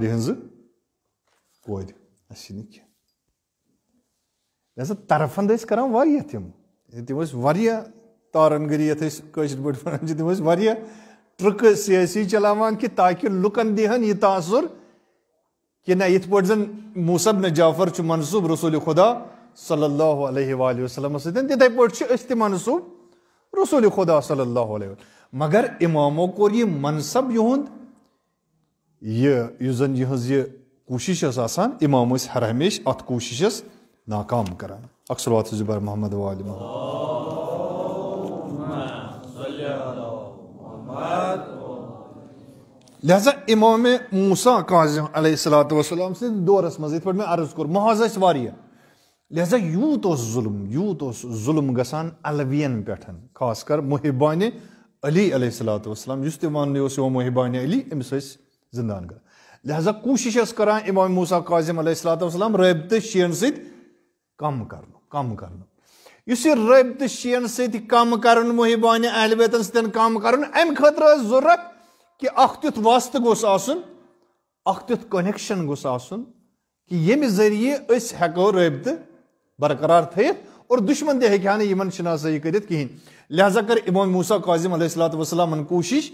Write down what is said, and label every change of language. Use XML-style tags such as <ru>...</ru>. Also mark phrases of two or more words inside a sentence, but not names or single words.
<ks>ہٕنٛزٕ کورِ اَسہِ چھِ نہٕ کینٛہہ لہذا طرفن ٲسۍ کران واریاہ تِم ٲسۍ واریاہ تارن گٔری یتھ أسۍ کٲشِر پٲٹھۍ ونان چھِ تِم ٲسۍ واریاہ ٹرٛکہٕ سیٲسی چلاوان کہِ تاکہِ لُکن دِہن یہِ تاثر کہِ نہ یِتھ پٲٹھۍ زن موسیٰ بن جعفر چھُ منصوٗب رسوٗلِ خۄدا</ks> <ar>صلی اللہ علیہ وآلہ وسلمس</ar> <ks>سۭتۍ تِتھے پٲٹھۍ چھِ أسۍ تہِ منصوٗب رسوٗلِ خۄدا</ks> <ar>صلی اللہ علیہ وسلم</ar> <ks>مگر اِمامو کوٚر یہِ منصب یِہُنٛد یُس زن یِہٕنٛز یہِ کوٗشش ٲس آسان اِمام ٲسۍ ہر ہمیشہِ اتھ کوٗششس ناکام کران اکھ صلوات زِ بر محمد وآلِ محمد لہذا امام موسیٰ کاظم</ks> <ar>علیہ الصلوۃ والسلام</ar> <ks>سٕنٛدِس دورس منٛز یِتھ پٲٹھۍ مےٚ عرض کوٚر محاذ ٲسۍ واریاہ لہذا یوت ظلم گژھان علوین پٮ۪ٹھ خاص کر محبانِ علی</ks> <ar>علیہ الصلوۃ والسلام</ar> <ks>یُس تہِ وَننہٕ اوس یِوان محبانِ علی أمِس ٲسۍ زِندان کران لہذا کوٗشِش ٲس کران امام موسیٰ کاظم</ks> <ar>علیہ الصلوۃ والسلام</ar> <ks>رٲبطہٕ شِیَن سۭتۍ کم کرنُک یُس یہِ رٲبطہٕ شِیَن سۭتۍ کم کرُن محبانِ اہلِ بیتن سۭتۍ کم کرُن امہِ خٲطرٕ ٲس ضروٗرت کہِ اکھ تیُتھ واسطہٕ گوٚژھ آسُن اکھ تیُتھ کنیکشن گوٚژھ آسُن کہ ییٚمہِ ذٔریعہٕ أسۍ ہٮ۪کو رٲبطہٕ برقرار تھٲیِتھ اور دُشمن تہِ ہیٚکہِ ہا نہٕ یِمن شناسٲیی کٔرِتھ کِہینۍ لہذا کٔر امام موسیٰ کاظم</ks> <ar>علیہ الصلوۃ والسلامن</ar> <ks>کوٗشِش</ks>